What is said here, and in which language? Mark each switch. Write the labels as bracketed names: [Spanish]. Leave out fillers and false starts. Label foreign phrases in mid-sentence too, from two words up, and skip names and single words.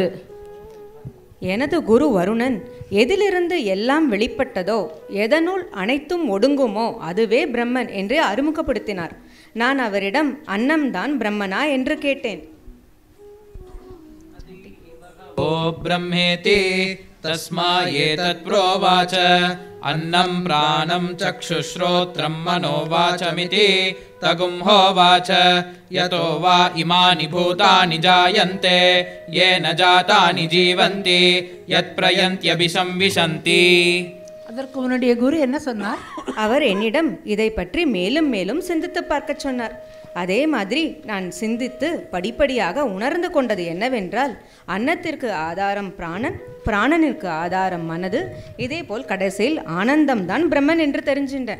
[Tamil] எனது குரு வருணன் எதிலிருந்து எல்லாம் வெளிப்பட்டதோ, எதனுள் அனைத்தும் ஒடுங்குமோ அதுவே பிரம்மன் என்று அறிமுகப்படுத்தினார். நான் அவரிடம் அன்னம்தான் பிரம்மனா என்று கேட்டேன். [Sanskrit] ओ ब्रह्मेति तस्मा एतत् प्रोवाच अन्नं प्राणं चक्षुश्रोत्रं मनोवाचमिति तगुंहोवाच यतो वा इमानि भूतानि जायन्ते येन जातानि जीवन्ति यत्प्रयन्त्यभिसंविशन्ति. [Tamil] அதற்கு உன்னுடைய குரு என்ன சொன்னார்? அவர் என்னிடம் இதை பற்றி மேலும் மேலும் சிந்தித்து பார்க்க சொன்னார். அதே மாதிரி நான் சிந்தித்து படிப்படியாக உணர்ந்து கொண்டது என்னவென்றால், அன்னத்திற்கு ஆதாரம் பிராணன், பிராணனிற்கு ஆதாரம் மனது, இதே போல் கடைசியில் ஆனந்தம்தான் பிரம்மன் என்று தெரிஞ்சின்றேன்.